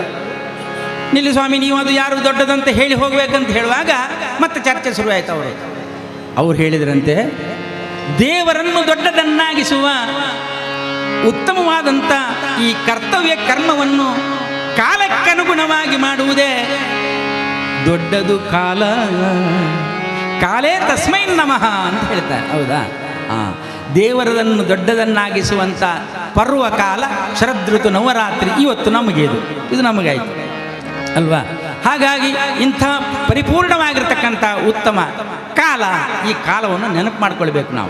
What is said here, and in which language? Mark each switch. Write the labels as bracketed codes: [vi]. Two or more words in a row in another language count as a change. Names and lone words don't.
[kn] ನಿಲ್ಲಿ ಸ್ವಾಮಿ, ನೀವು ಅದು ಯಾರು ದೊಡ್ಡದಂತ ಹೇಳಿ ಹೋಗ್ಬೇಕಂತ ಹೇಳುವಾಗ ಮತ್ತೆ ಚರ್ಚೆ ಶುರುವಾಯ್ತು. ಅವ್ರು ಹೇಳಿದ್ರಂತೆ, ದೇವರನ್ನು ದೊಡ್ಡದನ್ನಾಗಿಸುವ ಉತ್ತಮವಾದಂಥ ಈ ಕರ್ತವ್ಯ ಕರ್ಮವನ್ನು ಕಾಲಕ್ಕನುಗುಣವಾಗಿ ಮಾಡುವುದೇ ದೊಡ್ಡದು ಕಾಲ, [sa] ಕಾಲೇ ತಸ್ಮೈ ನಮಃ [kn] ಅಂತ ಹೇಳ್ತಾರೆ. ಹೌದಾ? ದೇವರದನ್ನು ದೊಡ್ಡದನ್ನಾಗಿಸುವಂಥ ಪರ್ವ ಕಾಲ ಶರದೃತು ನವರಾತ್ರಿ. ಇವತ್ತು ನಮಗೆ ಇದು ನಮಗಾಯಿತು ಅಲ್ವಾ? ಹಾಗಾಗಿ ಇಂಥ ಪರಿಪೂರ್ಣವಾಗಿರ್ತಕ್ಕಂಥ ಉತ್ತಮ ಕಾಲ, ಈ ಕಾಲವನ್ನು ನೆನಪು ಮಾಡ್ಕೊಳ್ಬೇಕು ನಾವು.